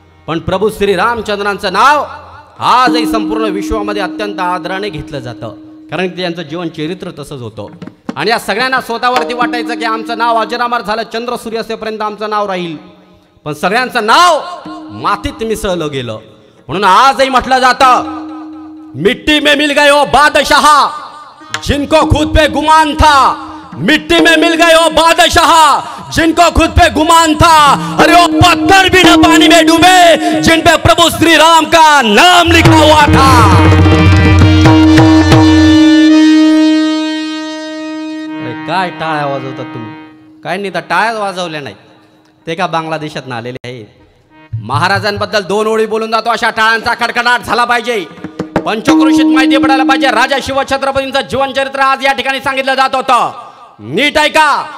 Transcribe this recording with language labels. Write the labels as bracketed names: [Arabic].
[Marathi] पण प्रभू श्री रामचंद्रांचं नाव आजही संपूर्ण विश्वामध्ये अत्यंत आदराने घेतलं जातं, कारण त्यांचं जीवन चरित्र तसंच होतं. आणि या सगळ्यांना स्वतःवरती वाटायचं की आमचं नाव अजरामर झालं, चंद्र सूर्य असेपर्यंत आमचं नाव राहील. पण सगळ्यांचं नाव मातीत मिसळलं गेलं. म्हणून आजही म्हटलं जातं, [Hindi] मिट्टी में मिल गए ओ बादशाह जिनको खुद पे गुमान था, मिट्टी में मिल गए ओ बादशाह जिनको खुद पे गुमान था, अरे वो पत्थर भी न पानी में डूबे जिन पे प्रभु श्री राम का नाम लिखा हुआ था. [Marathi] काय टाळ्या वाजवतात तुम्ही? काय नाही तर टाळ्या वाजवल्या नाही, ते का बांगलादेशात ना आलेले आहेत. महाराजांबद्दल 2 ओळी बोलून जातो, अशा टाळ्यांचा कडकडाट झाला पाहिजे. पंचक्रोशीत माहिती पडायला पाहिजे. राजा शिवछत्रपतींचं जीवन चरित्र आज या ठिकाणी सांगितलं जात होतं. नीट ऐका.